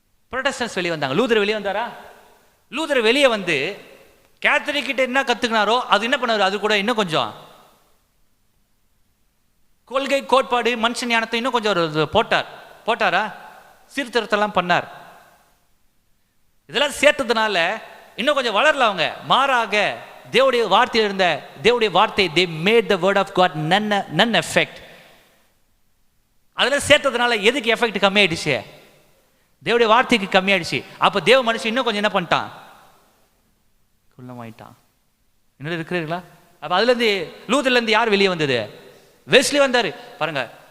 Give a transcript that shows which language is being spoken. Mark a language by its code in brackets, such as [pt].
[ta] புரோட்டஸ்டன்ட்ஸ் வெளியே வந்தாங்க. லூதர் வெளியே வந்தாரா? லூதர் வெளியே வந்து கேத்தலிக் கிட்ட என்ன கத்துக்கினாரோ அது என்ன பண்ணாரு? அது கூட இன்னும் கொஞ்சம் கொள்கை, கோட்பாடு, மனுஷன் ஞானத்தை இன்னும் கொஞ்சம் போட்டாரா? சீர்திருத்தெல்லாம் பண்ணார். இதெல்லாம் சேர்த்ததுனால இன்னும் கொஞ்சம் வளரல அவங்க. மாறாக தேவனுடைய வார்த்தையில் இருந்த தேவனுடைய வார்த்தை, [en] they made the word of God none effect. [ta] அதெல்லாம் சேர்த்ததுனால எதுக்கு எஃபெக்ட் கம்மி ஆயிடுச்சு? தேவனுடைய வார்த்தைக்கு கம்மி ஆயிடுச்சு. அப்ப தேவ மனுஷன் இன்னும் கொஞ்சம் என்ன பண்ணிட்டான்? குள்ளமாயிட்டான். என்ன இருக்கிறீர்களா? அப்ப அதுல இருந்து லூதர்ல இருந்து யார் வெளியே வந்தது? வெஸ்லி வந்தாரு. பாருங்க,